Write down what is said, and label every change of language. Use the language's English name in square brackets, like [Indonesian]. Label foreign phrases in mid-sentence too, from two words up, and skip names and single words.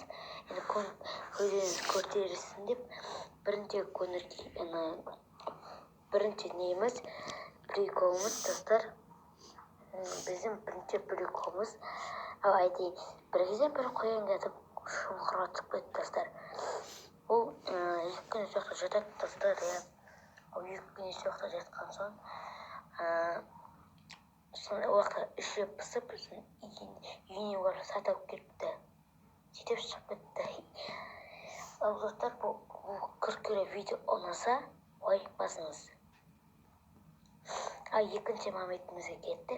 [Kyrgyz] Эми көзүңүз көрсөтсүн деп биринчи немиз приколубуз достор. Биздин биринчи приколубуз айтайын. Бир кезде бир коен кетип шуңкурга түшүп кетти достор. Бул эки күн жакта жатат достор. [Kazakh] Ал эки күн жакта жаткан соң уақытта іші пысып, үйіне барып сатып алып келіпті. Сөйтіп шығып кетті. Ал достар, бұл күркілі видео ұнаса, лайк басыңыз. Ал екінші моментімізге кеттік.